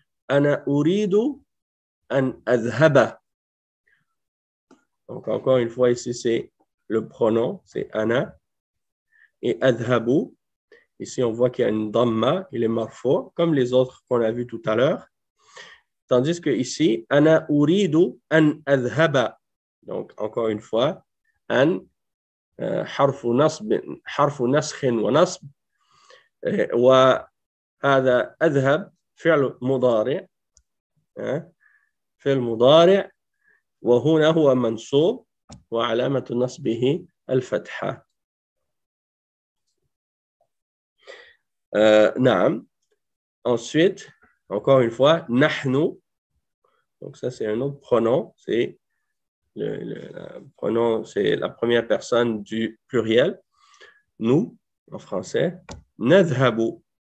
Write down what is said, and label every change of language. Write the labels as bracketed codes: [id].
[ar] أنا أريد أن أذهب. [fr] Donc, encore une fois, ici, c'est le pronom, c'est [ar] أنا. [fr] Et [ar] أذهب, [fr] ici, on voit qu'il y a une dhamma, il est marfou, comme les autres qu'on a vus tout à l'heure. Tandis que ici, [ar] أنا أريد أن أذهب. [fr] Donc, encore une fois, [ar] أن حرف نسخ ونصب وهذا أذهب فعل مضارع فعل مضارع وهنا هو منصوب وعلامة نصبه الفتحة. نعم. [fr] Ensuite, encore une fois, [ar] نحن. [fr] Donc ça, c'est un autre pronom. C'est le pronom, c'est la première personne du pluriel. Nous, en français. [ar] نذهب.